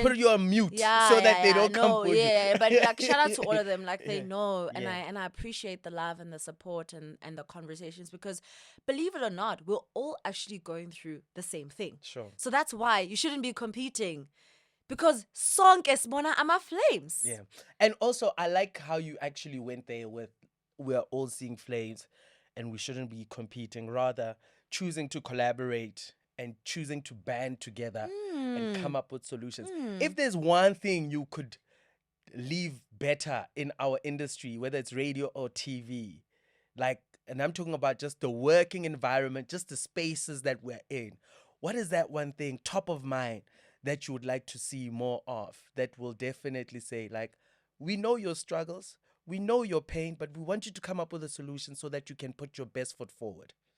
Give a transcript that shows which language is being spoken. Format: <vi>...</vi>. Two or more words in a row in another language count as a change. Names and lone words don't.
<en>put you on mute so that they don't come for you. Yeah, but like, shout out to all of them. Like, they know, and Yeah. I appreciate the love and the support and the conversations because, believe it or not, we're all actually going through the same thing. Sure. So that's why you shouldn't be competing.</en> <zu>Because sonke sibona ama-flames.</zu> <en>Yeah. And also, I like how you actually went there with we're all seeing flames and we shouldn't be competing, rather choosing to collaborate and choosing to band together and come up with solutions. If there's one thing you could leave better in our industry, whether it's radio or TV, like, and I'm talking about just the working environment, just the spaces that we're in, what is that one thing top of mind that you would like to see more of, that will definitely say, like, we know your struggles, we know your pain, but we want you to come up with a solution so that you can put your best foot forward?</en>